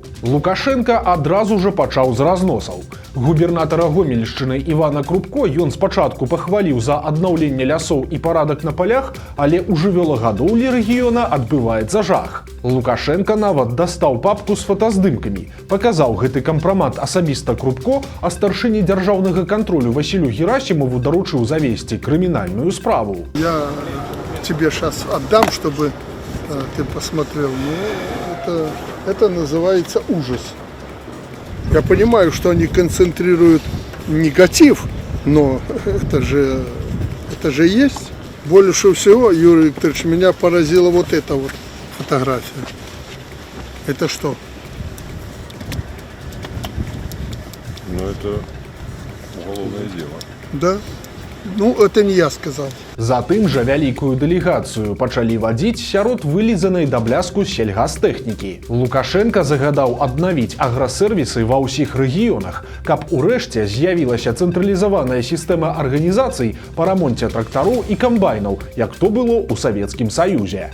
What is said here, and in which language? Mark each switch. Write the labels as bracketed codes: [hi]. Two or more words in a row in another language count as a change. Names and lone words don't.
[be] Лукашенко адразу ж пачаў з разносаў. Губернатара Гомельшчыны Івана Крупко ён спачатку пахваліў за аднаўленне лясоў і парадак на палях, але ў жывёлагадоўлі рэгіёна адбываецца жах. Лукашенко нават дастаў папку з фотаздымкамі, паказаў гэты кампрамат асабіста Крупко, а старшыні дзяржаўнага кантролю Васілю Герасімову даручыў завесці крымінальную справу. [ru] Я тебе сейчас отдам, чтобы ты посмотрел. Это называется ужас. Я понимаю, что они концентрируют негатив, но это же есть. Больше всего, Юрий Викторович, меня поразила вот эта вот фотография. Это что? Ну, это уголовное дело. Да? Ну, это не я сказал. [be] Затым жа вялікую дэлегацыю пачалі вадзіць сярод вылізанай да бляску сельгастэхнікі. Лукашенко загадаў аднавіць аграсервісы ва ўсіх рэгіёнах, каб урэшце з'явілася цэнтралізаваная сістэма арганізацый па рамонце трактароў і камбайнаў, як то было ў Савецкім Саюзе.